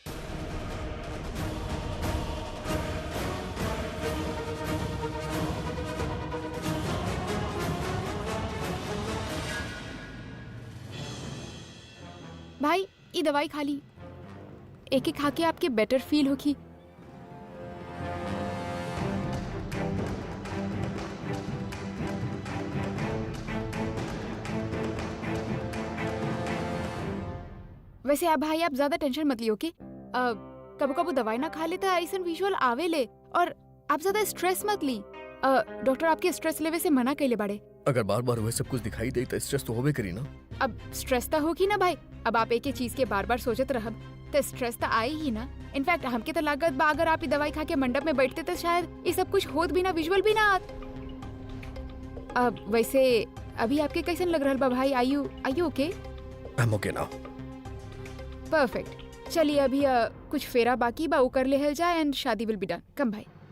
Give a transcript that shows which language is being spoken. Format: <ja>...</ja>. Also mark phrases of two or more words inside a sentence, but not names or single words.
<bho>भाई ये दवाई खा ली, एक एक खा के आपके</bho> <en>better feel</en> <bho>होगी। वैसे आप भाई आप ज्यादा टेंशन मत लियो, ओके? कबो कबो दवाई ना खा ले तो ऐसा विजुअल आवे ले, और आप ज्यादा स्ट्रेस मत ली। डॉक्टर आपके स्ट्रेस लेवे से मना कैले बाड़े। अगर बार बार वह सब कुछ दिखाई दे तो स्ट्रेस तो होबे करी ना। अब स्ट्रेस तो होगी ना भाई, अब आप एक ही चीज के बार बार सोचत रहब तो स्ट्रेस तो आए ही ना। इनफैक्ट हमके तो लागत बा अगर आप ये दवाई खा के मंडप में बैठते तो शायद ये सब कुछ होत भी ना, विजुअल भी ना आत। अब वैसे अभी आपके कैसन लग रहा बा भाई?</bho> <en>Are you okay? I am okay now. Perfect.</en> <bho>चलिए अभी कुछ फेरा बाकी बा, वो कर ले हल जाए</bho> <en>and शादी will be done। Come भाई।</en>